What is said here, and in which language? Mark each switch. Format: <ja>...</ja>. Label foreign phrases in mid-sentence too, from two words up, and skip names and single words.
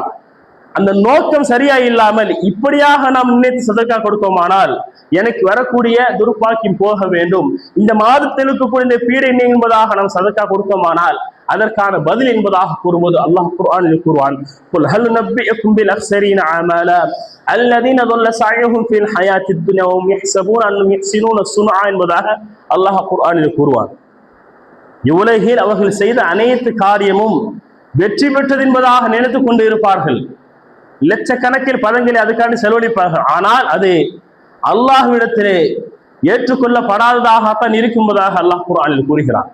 <ta>அந்த நோக்கம் சரியா இல்லாமல் இப்படியாக நாம் நினைத்து சதக்கா கொடுத்தோமானால் எனக்கு வரக்கூடிய துர்பாக்கியம் போக வேண்டும், இந்த மாதத்தில் இருக்கக்கூடிய பீடை என்பதாக நாம் சதக்கா கொடுத்தோமானால் அதற்கான பதில் என்பதாக கூறும்போது அல்லாஹ் குர்ஆனில் கூறுவான்,</ta> <ar>قل هل ننبئكم بالأخسرين أعمالا الذين ضل سعيهم في الحياة الدنيا وهم يحسبون انهم يحسنون صنعا</ar> <ta>என்பதாக அல்லாஹ் குர்ஆனில் கூறுவான். இவ்வுலகில் அவர்கள் செய்த அனைத்து காரியமும் வெற்றி பெற்றது என்பதாக நினைத்துக் கொண்டு இருப்பார்கள். லட்சக்கணக்கில் பதங்களை அதுக்காண்டி செலவழிப்பார்கள். ஆனால் அது அல்லாஹ்விடத்திலே ஏற்றுக்கொள்ளப்படாததாகத்தான் இருக்கும்பதாக அல்லாஹ் குர்ஆனில் கூறுகிறார்.</ta>